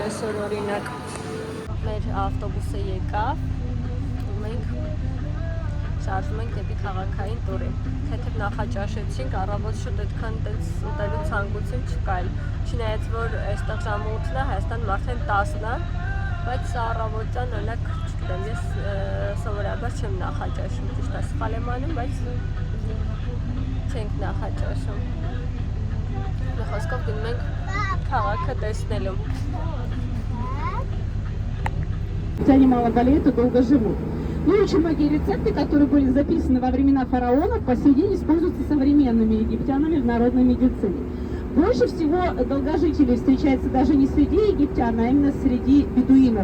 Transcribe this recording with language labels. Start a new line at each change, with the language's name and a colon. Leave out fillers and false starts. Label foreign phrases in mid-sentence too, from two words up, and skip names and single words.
Armenian: այսօր օրինակ։ Մեր ավտոբուսը եկավ ու մենք շարժվում ենք դեպի քաղաքային տուրի։ Թեթև նախաճաշեցինք, առավոտ շուտ այդքան ուտելու ցանկություն չկա։ Չնայած որ այստեղ ժամը 8-ն է, Հայաստանում արդեն 10-ն է, բայց առավոտյան օրինակ չգիտեմ, ես սովորաբար չեմ նախաճաշում, ճիշտ է, սխալ եմ անում, բայց չենք նախաճաշում։ Մի խոսքով գնում ենք քաղաքը տեսնելու։
Russian: Хотя они мало болеют и долго живут. Ну и очень многие рецепты, которые были записаны во времена фараонов, по сей день используются современными египтянами в народной медицине. Больше всего долгожителей встречается даже не среди египтян, а именно среди бедуинов.